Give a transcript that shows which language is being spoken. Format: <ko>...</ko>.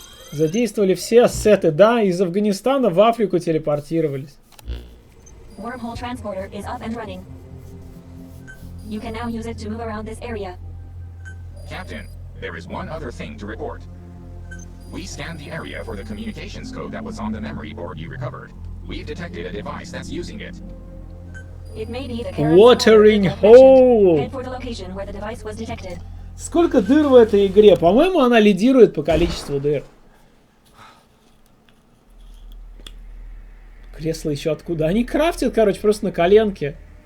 <ru>Задействовали все ассеты, да, из Афганистана в Африку телепортировались.</ru> <en>Wormhole transporter is up and running. You can now use it to move around this area. Captain, there is one other thing to report. We scanned the area for the communications code that was on the memory board you recovered. We've detected a device that's using it. It may be the Karen's Watering Head hole. for the location where the device was detected.</en> <ru>Сколько дыр в этой игре? По-моему, она лидирует по количеству дыр. Кресло еще откуда? Они крафтят, короче, просто на коленке.</ru>